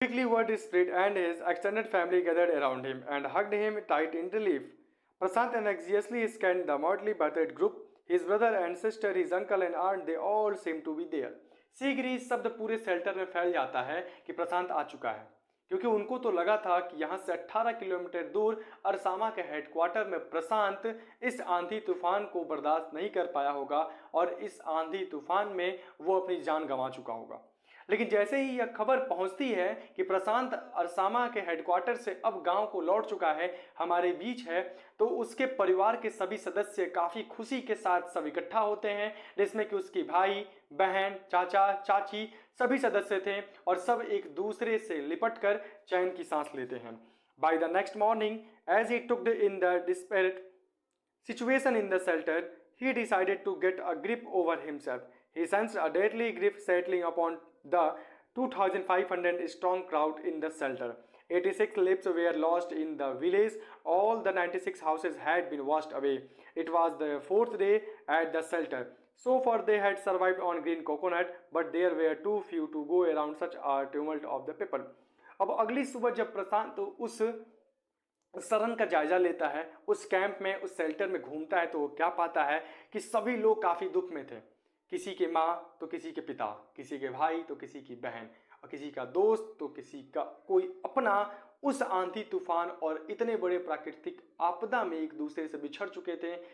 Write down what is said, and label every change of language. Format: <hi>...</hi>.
<en>Quickly word spread and his extended family gathered around him and hugged him tight in relief. Prasant anxiously scanned the motley birthday group. His brother and sister, his uncle and aunt, they all seemed to be there.</en> <hi>शीघ्र ही शब्द पूरे shelter में फैल जाता है कि प्रशांत आ चुका है, क्योंकि उनको तो लगा था कि यहाँ से 18 किलोमीटर दूर अरसामा के हेडक्वार्टर में प्रशांत इस आंधी तूफान को बर्दाश्त नहीं कर पाया होगा और इस आंधी तूफान में वो अपनी जान गंवा चुका होगा। लेकिन जैसे ही यह खबर पहुंचती है कि प्रशांत अरसामा के हेडक्वार्टर से अब गांव को लौट चुका है, हमारे बीच है, तो उसके परिवार के सभी सदस्य काफ़ी खुशी के साथ सब इकट्ठा होते हैं, जिसमें कि उसकी भाई बहन चाचा चाची सभी सदस्य थे और सब एक दूसरे से लिपट कर चैन की सांस लेते हैं।</hi> <en>By the next morning as he took in the desperate situation in the shelter, he decided to get a grip over himself. He sensed a deadly grip settling upon the 2,500 strong crowd in the shelter. 86 lives were lost in the village. All the 96 houses had been washed away. It was the fourth day at the shelter. So far they had survived on green coconut, but there were too few to go around such a tumult of the people.</en> <hi>अब अगली सुबह जब प्रशांत उस शरण का जायजा लेता है, उस कैंप में, उस शेल्टर में घूमता है, तो वो क्या पाता है कि सभी लोग काफ़ी दुख में थे। किसी के माँ तो किसी के पिता, किसी के भाई तो किसी की बहन, और किसी का दोस्त तो किसी का कोई अपना उस आंधी तूफान और इतने बड़े प्राकृतिक आपदा में एक दूसरे से बिछड़ चुके थे।</hi>